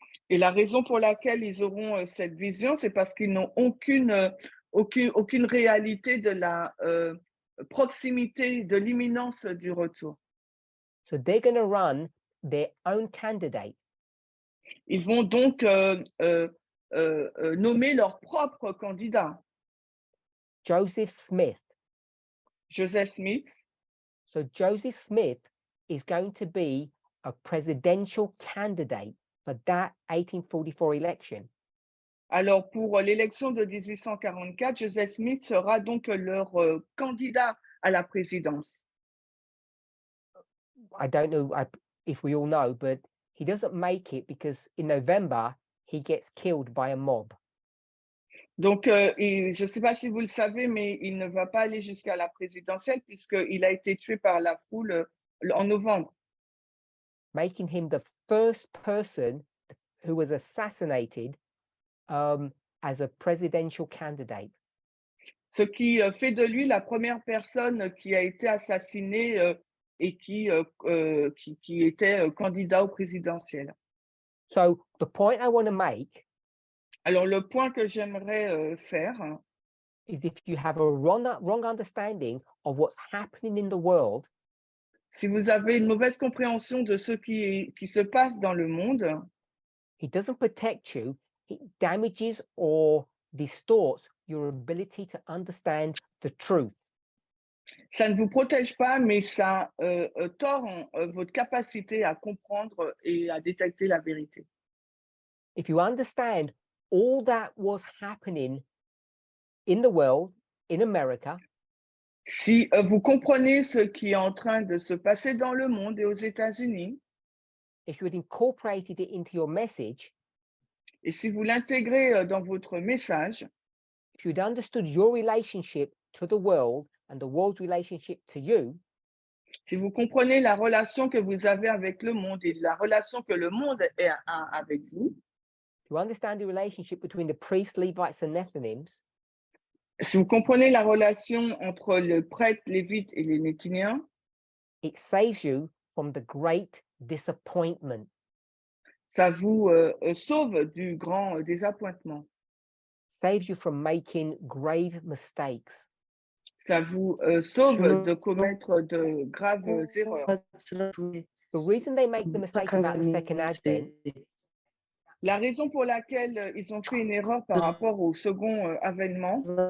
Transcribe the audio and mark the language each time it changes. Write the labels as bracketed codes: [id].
[fr] Et la raison pour laquelle ils auront cette vision, c'est parce qu'ils n'ont aucune réalité de la proximité, de l'imminence du retour. [en] So they're going to run their own candidate. [fr] Ils vont donc nommer leur propre candidat, [en] Joseph Smith. [fr] Joseph Smith. [en] So Joseph Smith is going to be a presidential candidate for that 1844 election. [fr] Alors, pour l'élection de 1844, Joseph Smith sera donc leur candidat à la présidence. [en] I don't know if we all know, but he doesn't make it because in November, he gets killed by a mob. [fr] Donc, je ne sais pas si vous le savez, mais il ne va pas aller jusqu'à la présidentielle puisqu'il a été tué par la foule en novembre, [en] Making him the first person who was assassinated as a presidential candidate. [fr] ce qui fait de lui la première personne qui a été assassinée et qui était candidat au présidentiel. [en] So the point I want to make [fr] Alors, le point que j'aimerais faire, [en] is if you have a wrong understanding of what's happening in the world, [fr] si vous avez une mauvaise compréhension de ce qui se passe dans le monde, [en] it doesn't protect you, it damages or distorts your ability to understand the truth. [fr] ça ne vous protège pas, mais ça tord votre capacité à comprendre et à détecter la vérité. [en] If you understand all that was happening in the world, in America, [fr] Si vous comprenez ce qui est en train de se passer dans le monde et aux États-Unis, [en] if you had incorporated it into your message, [fr] et si vous l'intégrez dans votre message, [en] if you'd understood your relationship to the world and the world's relationship to you, [fr] si vous comprenez la relation que vous avez avec le monde et la relation que le monde a avec vous, [en] if you understand the relationship between the priests, Levites, and Néthiniens, [fr] si vous comprenez la relation entre le prêtre, Lévites et les Néthiniens, [en] it saves you from the great disappointment. [fr] ça vous sauve du grand désappointement. [en] Saves you from making grave mistakes. [fr] Ça vous sauve de commettre de graves erreurs. [en] The reason they make the mistake about the second advent [fr] La raison pour laquelle ils ont fait une erreur par rapport au second avènement,